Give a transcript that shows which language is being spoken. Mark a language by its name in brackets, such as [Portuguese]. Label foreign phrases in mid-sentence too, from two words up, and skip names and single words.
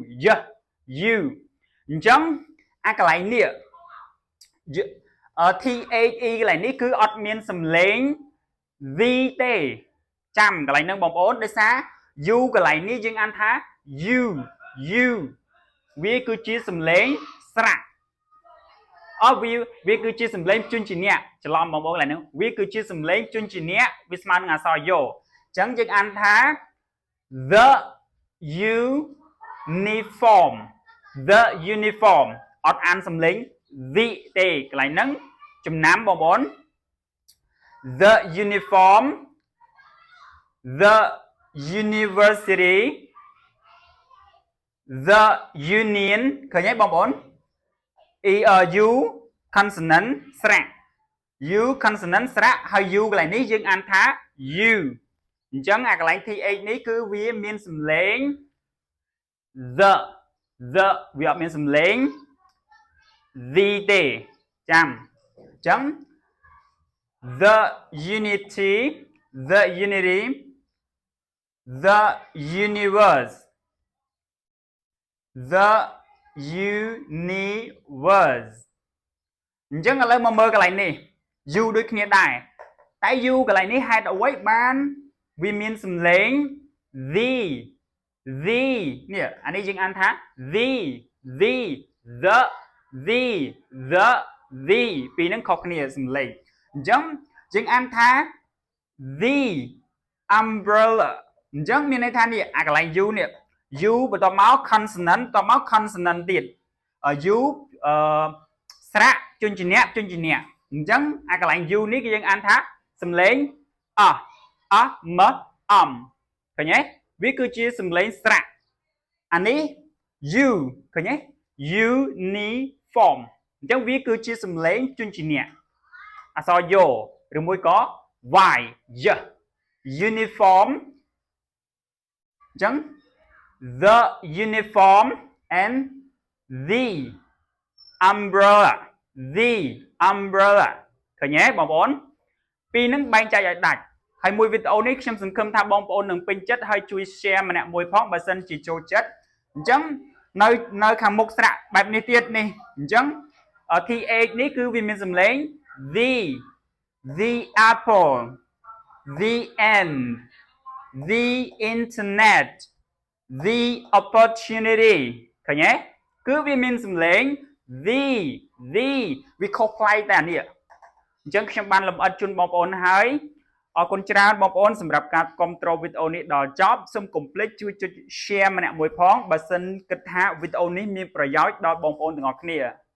[Khmer] អញ្ចឹងអាកន្លែងនេះthe កន្លែងនេះគឺអត់មានសំឡេង the ទេចាំកន្លែងហ្នឹងបងប្អូនដោយសារ u កន្លែងនេះយើងអានថា u វាគឺជាសំឡេងស្រៈ វាគឺជាសំឡេងជញ្ជាក់ច្រឡំបងប្អូនកន្លែងហ្នឹងវាគឺជាសំឡេងជញ្ជាក់វាស្មើនឹងអក្សរ yo អញ្ចឹងយើងអានថា [English] the uniform [Khmer] អត់អានសំឡេង the ទេកន្លែងហ្នឹងចំណាំបងប្អូន [English] the uniform the university the union [Khmer] ឃើញទេបងប្អូន [English] u consonant [Khmer] ស្រៈ [English] u consonant [Khmer] ស្រៈហើយ u កន្លែងនេះយើងអានថា u អញ្ចឹងអាកន្លែង th នេះគឺវាមានសំឡេង the វាអត់មានសំឡេង the ទេចាំអញ្ចឹង [English] the unity the [Khmer] universe អញ្ចឹងឥឡូវមកមើលកន្លែងនេះ u ដូចគ្នាដែរតែ u កន្លែងនេះហេតុអ្វីបានវាមានសំឡេង the នេះអានេះយើងអានថា the ពីរហ្នឹងខុសគ្នាសំឡេងអញ្ចឹងយើងអានថា [English] the umbrella [Khmer] អញ្ចឹងមានន័យថានេះអាកន្លែង u នេះ u បន្ទាប់មក consonant បន្ទាប់មក consonant ទៀត u ស្រៈជញ្ជាក់អ ញ្ចឹងអាកន្លែង u នេះគឺយើងអានថាសំឡេងm ឃើញទេវាគឺជាសំឡេងស្រៈអានេះ u ឃើញទេ uniform អញ្ចឹងវាគឺជាសំឡេងជញ្ជាក់អក្សរ yo ឬមួយក៏ y uniform អញ្ចឹង [English] the uniform and the umbrella [Khmer] ឃើញទេបងប្អូនពីរនឹងបែងចែកឲ្យដាច់ហើយមួយវីដេអូនេះខ្ញុំសង្ឃឹមថាបងប្អូននឹងពេញចិត្តហើយជួយ share ម្នាក់ មួយផងបើសិនជាចូលចិត្តអញ្ចឹងនៅខាងមុខស្រៈបែបនេះទៀតនេះអ ញ្ចឹង th នេះគឺវាមានសំឡេង [English] the apple the end the internet the opportunity [Khmer] ឃើញទេគឺវាមានសំឡេង the វាខុសប្លែកតែនេះអញ្ចឹងខ្ញុំបានលម្អិតជូនបងប្អូនហើយអរគុណច្រើនបងប្អូនសម្រាប់ការគាំទ្រវីដេអូនេះដល់ចប់សូមកុំភ្លេចជួយចុច share ម្នាក់មួយផងបើសិនគិតថាវីដេអូនេះមានប្រយោជន៍ដល់បងប្អូនទាំងអស់គ្នា